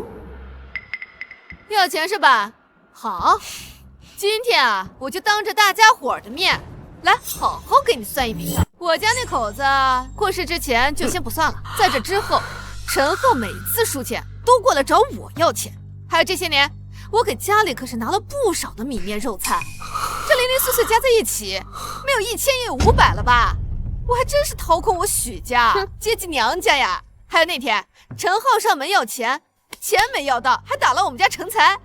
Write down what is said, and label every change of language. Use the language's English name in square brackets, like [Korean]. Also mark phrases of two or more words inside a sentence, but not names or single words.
[Chinese] 要錢是吧？好，今天啊，我就當着大家伙的面，來好好給你算一筆。我家那口子過世之前就先不算了，在這之後，陳浩每次輸錢都過來找我要錢，還有這些年，我給家裡可是拿了不少的米面肉菜，這零零碎碎加在一起，沒有1000也有500了吧？我還真是掏空我許家，接濟娘家呀！還有那天陳浩上門要錢，錢沒要到，還打了我們家成才。